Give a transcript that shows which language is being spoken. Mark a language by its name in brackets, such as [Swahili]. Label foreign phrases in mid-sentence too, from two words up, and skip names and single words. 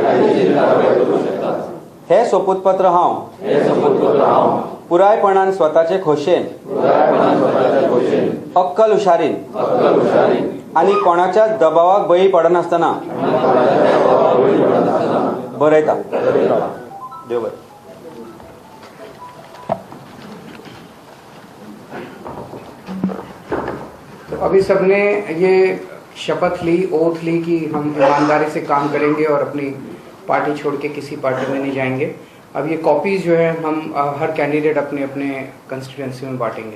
[Konkani] हे सोपूतपत्र हांव पुरायपणान स्वताचे खोशेन अक्कल हुशारीन आनी कोणाच्याच दबावाक बळी पडनासतना बरयता. देव बरें. [Hindi] तो अभी सबने ये शपथ ली, ओथ ली कि हम ईमानदारी से काम करेंगे और अपनी पार्टी छोड़ के किसी पार्टी में नहीं जाएंगे. अब ये कॉपीज जो है हम हर कैंडिडेट अपने अपने कंस्टिट्यूएंसी में बांटेंगे.